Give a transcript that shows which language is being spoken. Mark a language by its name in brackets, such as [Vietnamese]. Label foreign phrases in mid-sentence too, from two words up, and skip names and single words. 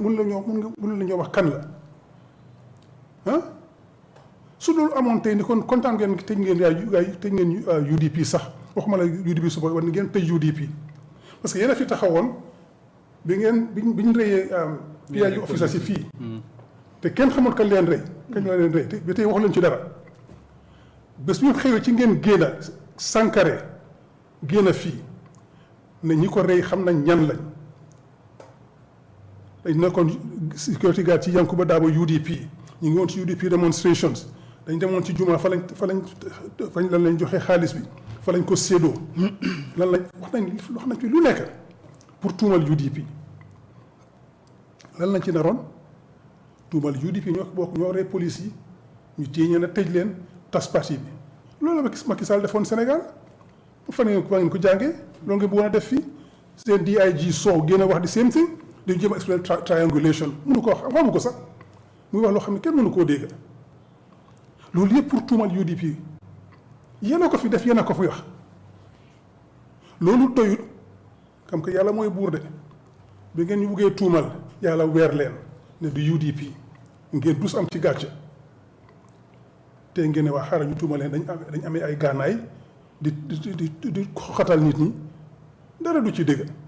[Wolof] mënu leen ñoo wax kan la ah su loolu amoon tey ni kon kontaan ngeen tëj ngeen UDP sax waxuma la UDP suba war ni ngeen tëj UDP [French] parce que [Wolof] yéen a fi taxawoon bi ñu rëyee [English] PIU officers [Wolof] yi fii te kenn xamul kañ leen rëy kañ la leen rëy te ba tey waxu leen ci dara bés bu ñu xëyee ci ngeen génn Sankare génn fii ne ñi ko rëy xam nañ ñan lañ dañ nekkoon [English] security guard [Wolof] ci Yankuba Dabo UDP ñu ngi woon ci UDP demonstrations dañ demoon ci juma fa lañ joxe xaalis bi fa lañ ko séedoo lan lañ wax nañ ci lu nekk pour tuumal UDP lan lañ ci naroon tuumal UDP ñoo rey police yi ñu téye ñeen a tëj leen tas parti bi loolu la Macky Sall defoon Sénégal fan ngeen ko jàngee loolu nga bëggoon a def fii seen DIG Sow génn a wax di [English] same thing [Wolof] di jéem a [English] explain triangulation [Wolof] mënu ko wax xamu ko sax muy wax loo xam ne kenn mënu koo dégg loolu yëpp pour tuumal UDP yéen a ko fi def yéen a ko fi wax loolu doyut xam que yàlla mooy buur de bi ngeen ñu buggee tuumal yàlla weer leen ne du UDP ngeen dus am ci gàcce te ngeen ne waa xaaral ñu tuumal leen dañ amee ay gànnaay di xoxatal nit ñi dara du ci dégg